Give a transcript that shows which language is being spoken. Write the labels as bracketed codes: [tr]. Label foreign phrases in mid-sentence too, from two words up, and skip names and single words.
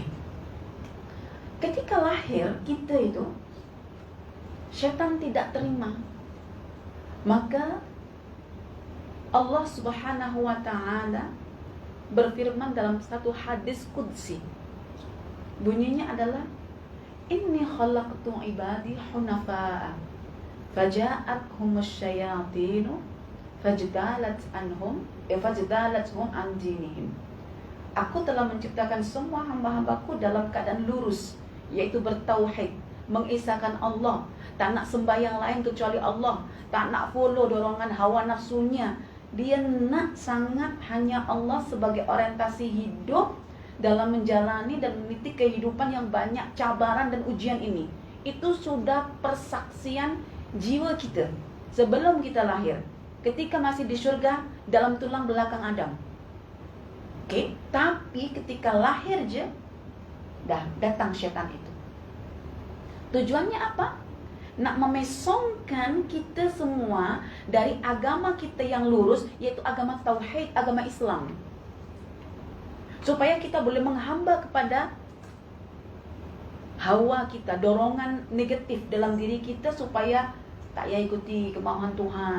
[ms] Ketika lahir kita itu, syaitan tidak terima. Maka Allah [ar] سبحانه وتعالى [ms] berfirman dalam satu hadis qudsi. Bunyinya adalah [ar] إني خلقت عبادي حنفاء فجاءتهم الشياطين فاجتالتهم عن دينهم. [ms] Aku telah menciptakan semua hamba-hambaku dalam keadaan lurus, yaitu bertauhid, mengisahkan Allah, tak nak sembahyang lain kecuali Allah, tak nak follow dorongan hawa nafsunya. Dia nak sangat hanya Allah sebagai orientasi hidup dalam menjalani dan meniti kehidupan yang banyak cabaran dan ujian ini. Itu sudah persaksian jiwa kita sebelum kita lahir, ketika masih di surga dalam tulang belakang Adam. Oke, tapi ketika lahir je, dah datang syaitan itu. Tujuannya apa? Nak memesongkan kita semua dari agama kita yang lurus, yaitu agama tauhid, agama Islam. Supaya kita boleh menghamba kepada hawa kita, dorongan negatif dalam diri kita supaya tak payah ikuti kemauan Tuhan.